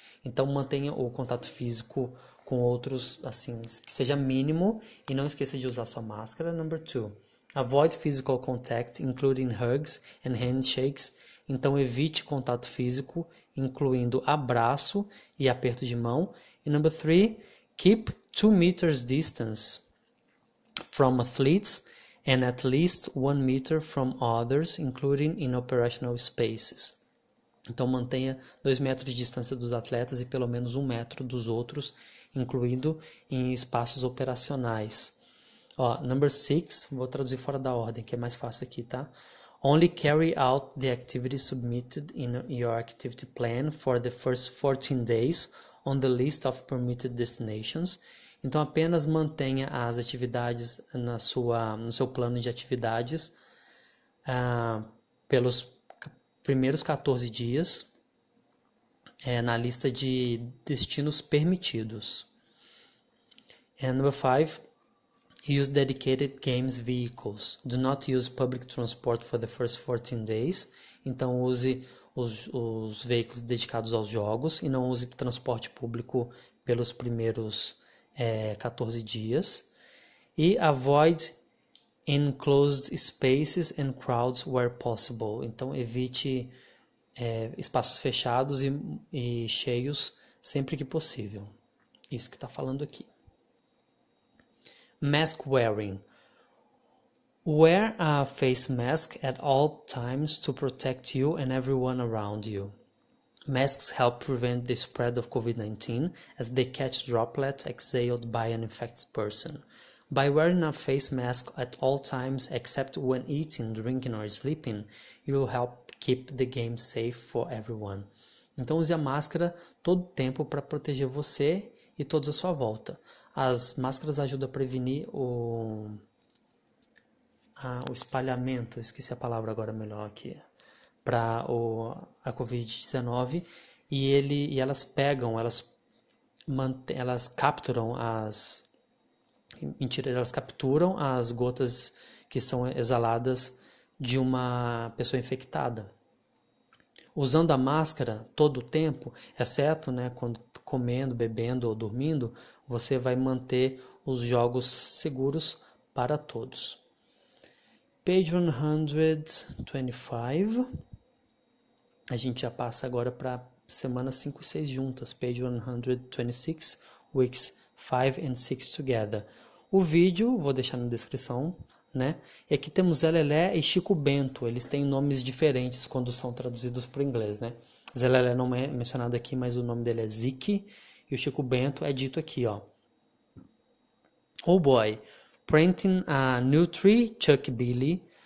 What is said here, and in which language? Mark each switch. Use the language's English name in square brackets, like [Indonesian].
[Portuguese] Então mantenha o contato físico com outros, assim, que seja mínimo, e não esqueça de usar sua máscara. [English] Number 2, avoid physical contact, including hugs and handshakes. [Portuguese] Então evite contato físico, incluindo abraço e aperto de mão. E [English] number 3, keep 2 meters distance from athletes and at least 1 meter from others, including in operational spaces. [Portuguese] Então mantenha 2 metros de distância dos atletas e pelo menos 1 metro dos outros, incluindo em espaços operacionais. [English] Number 6, [Portuguese] vou traduzir fora da ordem, que é mais fácil aqui, tá? [English] Only carry out the activities submitted in your activity plan for the first 14 days on the list of permitted destinations. [Portuguese] Então apenas mantenha as atividades no seu plano de atividades pelos primeiros 14 dias na lista de destinos permitidos. [English] And number 5, use dedicated games vehicles. Do not use public transport for the first 14 days. [Portuguese] Então use os veículos dedicados aos jogos e não use transporte público pelos primeiros 14 dias. E [English] avoid enclosed spaces and crowds where possible. [Portuguese] Então evite espaços fechados e cheios sempre que possível. Isso que está falando aqui. [English] Mask wearing. Wear a face mask at all times to protect you and everyone around you. Masks help prevent the spread of COVID-19 as they catch droplets exhaled by an infected person. By wearing a face mask at all times except when eating, drinking or sleeping, you will help keep the game safe for everyone. [Portuguese] Então use a máscara todo o tempo para proteger você e todos à sua volta. As máscaras ajudam a prevenir o espalhamento, esqueci a palavra agora melhor aqui, para a Covid-19, e elas pegam, elas capturam elas capturam as gotas que são exaladas de uma pessoa infectada. Usando a máscara todo o tempo, exceto quando comendo, bebendo ou dormindo, você vai manter os jogos seguros para todos. [English] Page 125. [Portuguese] A gente já passa agora para semanas 5 e 6 juntas. [English] Page 126, weeks 5 and 6 together. [Portuguese] O vídeo, vou deixar na descrição, E aqui temos Zé Lelé e Chico Bento. Eles têm nomes diferentes quando são traduzidos para o inglês, Zé Lelé não é mencionado aqui, mas o nome dele é Ziki. E o Chico Bento é dito aqui, [English] Oh boy, planting a new tree, [Portuguese] Chuck Billy.